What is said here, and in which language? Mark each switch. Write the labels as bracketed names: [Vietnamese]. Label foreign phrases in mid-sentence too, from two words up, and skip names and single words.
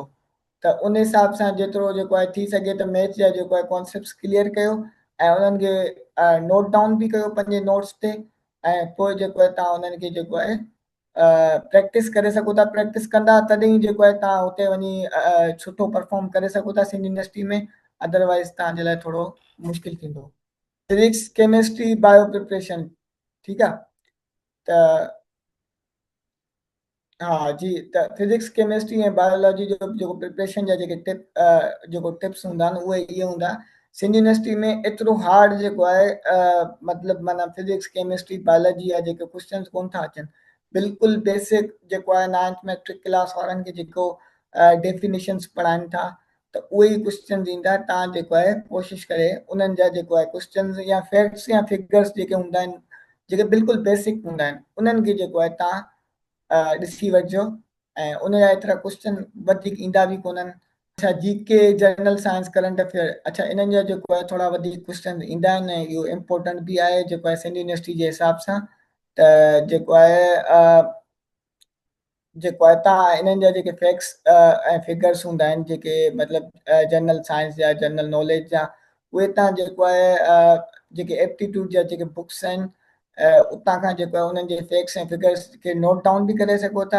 [Sindhi] त उन हिसाब सां जेतिरो जेको आहे थी सघे त मैथ जा जेको आहे [English] concepts clear [Sindhi] कयो ऐं उन्हनि खे [English] note down [Sindhi] बि कयो पंहिंजे नोट्स ते। ऐं पोइ जेको आहे तव्हां उन्हनि खे जेको आहे प्रैक्टिस करे सघो था। प्रैक्टिस कंदा तॾहिं जेको आहे तव्हां हुते वञी सुठो परफॉर्म करे सघो था सिंध यूनिवर्सिटी में, अदरवाइज़ तव्हांजे लाइ थोरो मुश्किल थींदो। [English] Physics chemistry bio preparation, [Sindhi] ठीकु आहे। त हा जी, त [English] physics chemistry [Sindhi] ऐं बायोलॉजी जो जेको प्रिपरेशन जा जेके जेको टिप्स हूंदा आहिनि उहे इहे हूंदा। सिंध यूनिवर्सिटी में एतिरो हार्ड जेको आहे मतिलबु माना [English] physics chemistry biology [Sindhi] जा जेके क्वेश्चन कोन था अचनि। बिल्कुलु बेसिक जेको आहे 9th [English] matric class [Sindhi] वारनि खे जेको डेफिनेशन्स पढ़ाइनि था त उहे ई क्वेश्चन ईंदा। तव्हां जेको आहे कोशिशि करे उन्हनि जा जेको आहे क्वेश्चन या फैक्ट्स या फिगर्स जेके हूंदा आहिनि जेके बिल्कुलु बेसिक हूंदा आहिनि उन्हनि खे जेको आहे तव्हां ॾिसी वठिजो। ऐं उन जा एतिरा क्वेश्चन वधीक ईंदा बि कोन्हनि। अच्छा, [English] GK general science current affair, [Sindhi] अच्छा इन्हनि जा जेको आहे थोरा वधीक क्वेश्चन ईंदा आहिनि ऐं इहो इम्पोर्टेंट बि आहे जेको आहे सिंध यूनिवर्सिटी जे हिसाब सां। त जेको आहे जेको आहे तव्हां इन्हनि जा जेके फैक्ट्स ऐं फिगर्स हूंदा आहिनि जेके मतिलबु [English] general science [Sindhi] जा [English] general knowledge [Sindhi] जा उहे तव्हां जेको आहे जेके एप्टीट्यूड जा जेके बुक्स आहिनि उतां खां जेको आहे उन्हनि जे फैक्ट्स ऐं फिगर्स खे [English] note down [Sindhi] बि करे सघो था।